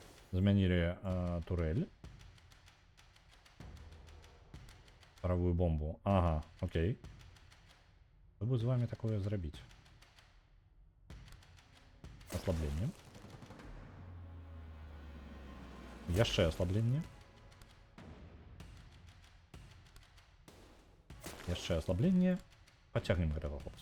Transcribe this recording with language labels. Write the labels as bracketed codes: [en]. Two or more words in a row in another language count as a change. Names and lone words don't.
[be] Змянілі турель. Паровую бомбу. [ru] Ага, окей. Что бы з вами такое зрабіць? [be] Ослабленне. Яшчэ ослабленне. Яшчэ ослабленне. Пацягнем гэтага хлопца.